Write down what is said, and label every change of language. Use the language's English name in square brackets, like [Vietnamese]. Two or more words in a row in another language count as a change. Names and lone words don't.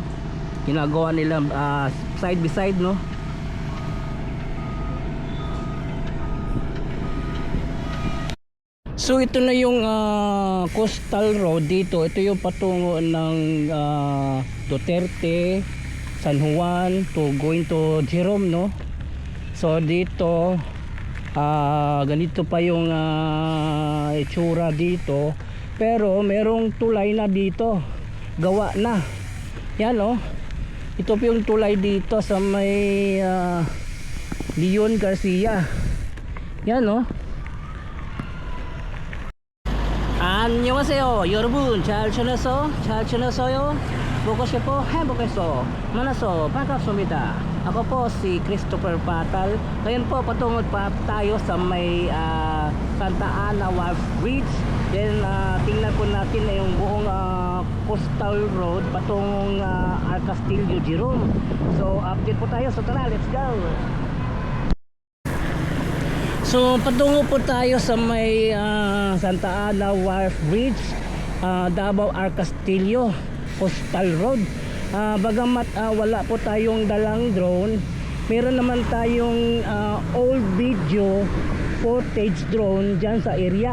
[Filipino] Ginagawa nila [English] side by side, [Filipino] no? So ito na yung coastal road dito. Ito yung patungo ng Duterte, San Juan [English] to going to [Filipino] Jerome, no? So dito ganito pa yung itsura dito, pero merong tulay na dito, gawa na yan, no? Ito po yung tulay dito sa may Leon Garcia, yan, no? [Korean] 안녕하세요 여러분, 잘 지냈어요? 보고 싶어 행복해서 만나서 반갑습니다. [Filipino] Ako po si Christopher Patal. Ngayon po patungo pa tayo sa may Santa Ana Wharf Bridge. Then tingnan po natin na yung buong coastal road patungong Castillo Jerome. So update po tayo, so tara, [English] let's go. [Filipino] So patungo po tayo sa may Santa Ana Wharf Bridge, Davao Castillo Coastal Road. Bagamat wala po tayong dalang drone, meron naman tayong [English] old video footage drone [Filipino] dyan sa area.